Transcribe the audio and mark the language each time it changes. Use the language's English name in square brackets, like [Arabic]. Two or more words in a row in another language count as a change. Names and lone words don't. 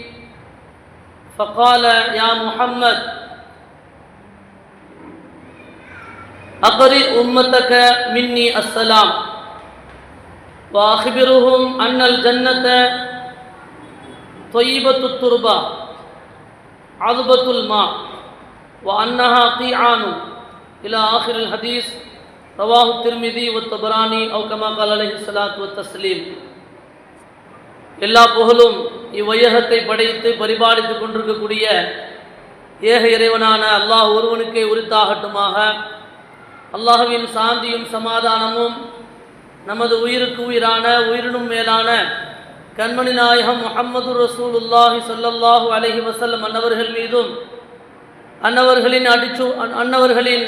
[Arabic] فقال: يا محمد، أقرئ أمتك مني السلام وأخبرهم أن الجنة طيبة التربة عذبة الماء وأنها قيعان إلى آخر الحديث. رواه الترمذي والطبراني أو كما قال عليه الصلاة والتسليم. [Tamil] எல்லா புகழும் இவ்வையகத்தை படைத்து பரிபாலித்துக் கொண்டிருக்கக்கூடிய ஏக இறைவனான அல்லாஹ் ஒருவனுக்கே உரித்தாகட்டுமாக. அல்லாஹ்வின் சாந்தியும் சமாதானமும் நமது உயிருக்கு உயிரான உயிரினும் மேலான கண்மணி நாயகம் முஹம்மது [Arabic] رسول الله صلى الله عليه وسلم [Tamil] அன்னவர்கள் மீதும் அன்னவர்களின்